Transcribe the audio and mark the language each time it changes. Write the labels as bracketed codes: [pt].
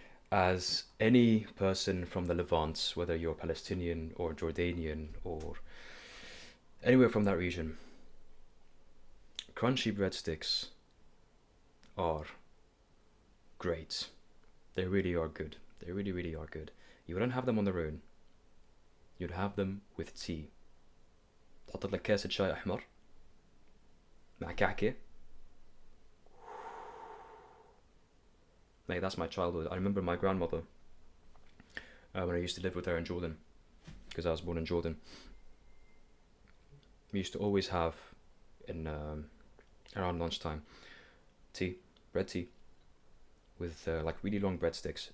[en] As any person from the Levant, whether you're Palestinian or Jordanian or anywhere from that region, crunchy breadsticks are great. They really are good. They really, really are good. You wouldn't have them on their own. You'd have them with tea. [ar] تحط لك كاسة شاي أحمر مع كعكة. [en] Mate, that's my childhood. I remember my grandmother when I used to live with her in Jordan, because I was born in Jordan. We used to always have in around lunchtime tea, bread tea, with like really long breadsticks.